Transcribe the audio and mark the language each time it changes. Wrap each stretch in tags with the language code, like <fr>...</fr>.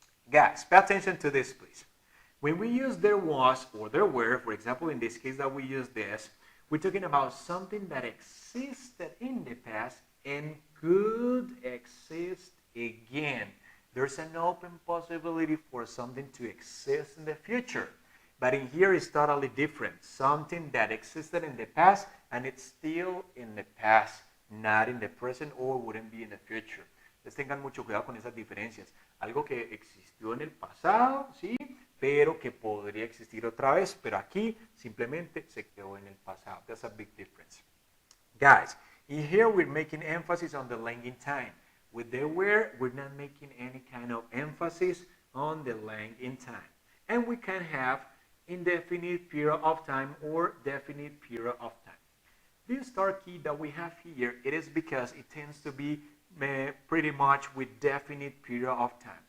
<en>Guys, pay attention to this, please. When we use there was or there were, for example, in this case that we use this, we're talking about something that existed in the past and could exist again. There's an open possibility for something to exist in the future. But in here it's totally different. Something that existed in the past and it's still in the past, not in the present or wouldn't be in the future.</en> <es>Les tengan mucho cuidado con esas diferencias. Algo que existió en el pasado, sí, pero que podría existir otra vez, pero aquí simplemente se quedó en el pasado.</es> <en>That's a big difference. Guys, in here we're making emphasis on the length in time. With the where, we're not making any kind of emphasis on the length in time. And we can have indefinite period of time or definite period of time. This star key that we have here, it is because it tends to be pretty much with definite period of time.</en>